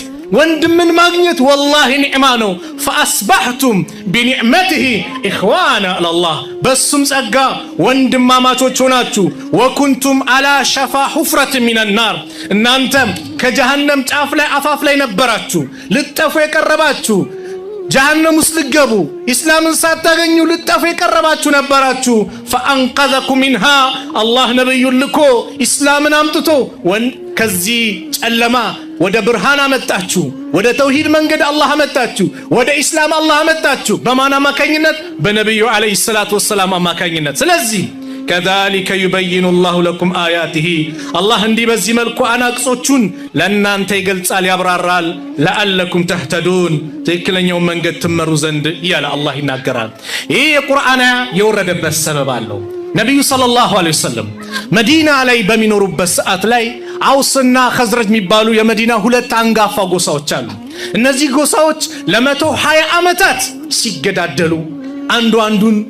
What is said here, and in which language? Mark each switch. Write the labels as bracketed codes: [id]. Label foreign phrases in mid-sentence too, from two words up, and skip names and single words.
[am] ወንድምን ማግኘት ወላሂ ኒዕማ ነው [ar] فأصبحتم بنعمته إخوانا [am] አላህ በሱም ጸጋ ወንድማማቾች ሆናችሁ [ar] وكنتم على شفا حفرة من النار [am] እናንተ ከጀሃነም ጫፍ ላይ አፋፍ ላይ ነበራችሁ ልጠፉ የቀረባችሁ ጀሃነም ውስጥ ልገቡ ኢስላምን ሳታገኙ ልጠፉ የቀረባችሁ ነበራችሁ [ar] فأنقذكم منها [am] አላህ ነብዩን ልኮ ኢስላምን አምጥቶ ከዚህ ጨለማ ወደ ብርሃን አመጣችሁ ወደ ተውሂድ መንገድ አላህ አመጣችሁ ወደ ኢስላም አላህ አመጣችሁ በማን አማካኝነት በነብዩ አለይሂ [ar] الصلاة والسلام [am] አማካኝነት ስለዚህ [ar] كذلك يبين الله لكم آياته [am] الله እንዲህ በዚህ መልኩ አናቅጾቹን ለእናንተ ይገልጻል ያብራራል [ar] لعلكم تهتدون [am] ትክክለኛው መንገድ ትመሩ ዘንድ ያለ አላህ ይናገራል ይሄ የቁርአን የወረደበት ሰበብ አለው ነብዩ [ar] صلى الله عليه وسلم [am] መዲና ላይ በሚኖሩበት ሰዓት ላይ አውስና ኸዝረጅ የሚባሉ የመዲና ሁለት አንጋፋ ጎሳዎች አሉ እነዚህ ጎሳዎች ለ120 ዓመታት ሲገዳደሉ አንዱ አንዱን